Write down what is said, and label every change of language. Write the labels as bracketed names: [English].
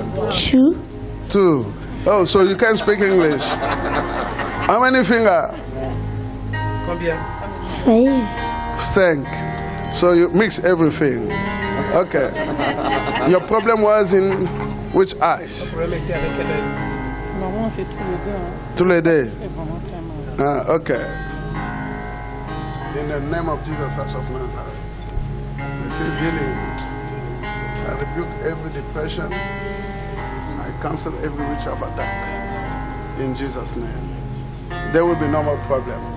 [English] 2, 2. Oh, so you can speak English. How many fingers? [French] Combien? [English] 5. 5. So you mix everything. Okay. Your problem was in which eyes? [French] Le problème était avec quel œil? Normalement, c'est tous les deux. Hein. Tous les deux. C'est vraiment très mal. [English] Okay. In the name of Jesus Christ of Nazareth, receive healing. I rebuke every depression. I cancel every witch of attack. In Jesus' name. There will be no more problem.